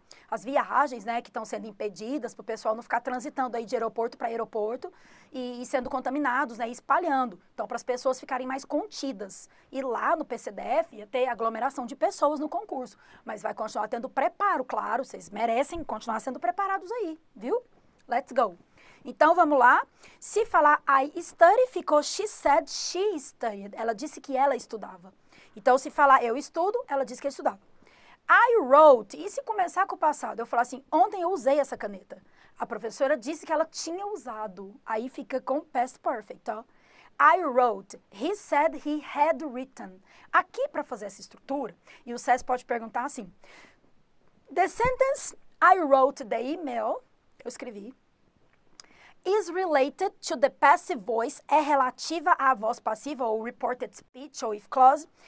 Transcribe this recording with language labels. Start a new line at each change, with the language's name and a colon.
Portuguese: as viagens, né, que estão sendo impedidas para o pessoal não ficar transitando aí de aeroporto para aeroporto e sendo contaminados, né, e espalhando. Então, para as pessoas ficarem mais contidas. E lá no PCDF ia ter aglomeração de pessoas no concurso. Mas vai continuar tendo preparo, claro, vocês merecem continuar sendo preparados aí, viu?
English: Let's go.
Portuguese: Então, vamos lá. Se falar
English: I study,
Portuguese: ficou
English: she said she studied.
Portuguese: Ela disse que ela estudava. Então, se falar eu estudo, ela disse que estudava.
English: I wrote,
Portuguese: e se começar com o passado, eu falar assim, ontem eu usei essa caneta. A professora disse que ela tinha usado. Aí fica com past perfect, ó.
English: I wrote, he said he had written.
Portuguese: Aqui, para fazer essa estrutura, e o SES pode perguntar assim,
English: the sentence I wrote the email,
Portuguese: eu escrevi,
English: is related to the passive voice,
Portuguese: é relativa à voz passiva, ou reported speech, ou if clause.